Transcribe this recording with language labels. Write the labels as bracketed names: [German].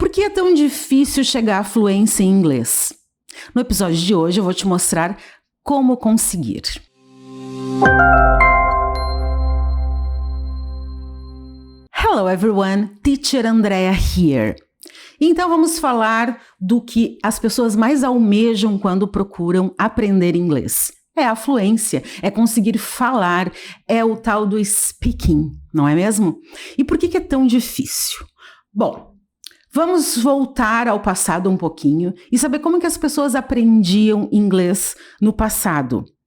[Portuguese] que é tão difícil chegar à fluência em inglês? No episódio de hoje eu vou te mostrar como conseguir. [English] Hello everyone, Teacher Andrea here. [Portuguese] Então vamos falar do que as pessoas mais almejam quando procuram aprender inglês. É a fluência, é conseguir falar, é o tal do speaking, não é mesmo? E por que é tão difícil? Bom, vamos voltar ao passado um pouquinho e saber como que as pessoas aprendiam inglês no passado.